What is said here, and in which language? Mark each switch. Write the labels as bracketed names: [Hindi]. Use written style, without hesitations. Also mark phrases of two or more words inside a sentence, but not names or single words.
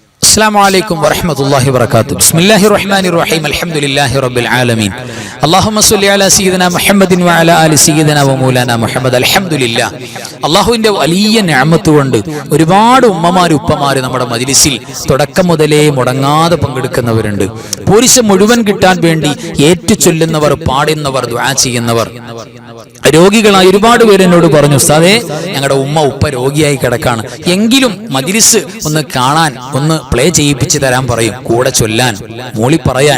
[Arabic] السلام عليكم ورحمة الله وبركاته. بسم الله الرحمن الرحيم. الحمد لله رب العالمين. اللهم صل على سيدنا محمد وعلى آل سيدنا ومولانا محمد. الحمد لله. [Malayalam] അള്ളാഹുവിന്റെ വലിയ നിഅമത്ത് കൊണ്ട് ഒരുപാട് ഉമ്മമാര് ഉപ്പമാര് നമ്മുടെ മജ്‌ലിസിൽ തുടക്കം മുതലേ മുടങ്ങാതെ പങ്കെടുക്കുന്നവരുണ്ട്. പോരിശ മുഴുവൻ കിട്ടാൻ വേണ്ടി ഏറ്റുചൊല്ലുന്നവർ, പാടുന്നവർ, ദുആ ചെയ്യുന്നവർ. രോഗികളായി ഒരുപാട് പേര് എന്നോട് പറഞ്ഞു, ഉസ്താദേ ഞങ്ങളുടെ ഉമ്മ ഉപ്പ രോഗിയായി കിടക്കാണ്, എങ്കിലും മജ്‌ലിസ് ഒന്ന് കാണാൻ, ഒന്ന് പ്ലേ ചെയ്യിപ്പിച്ച് തരാൻ പറയും, കൂടെ ചൊല്ലാൻ, മൂളി പറയാൻ.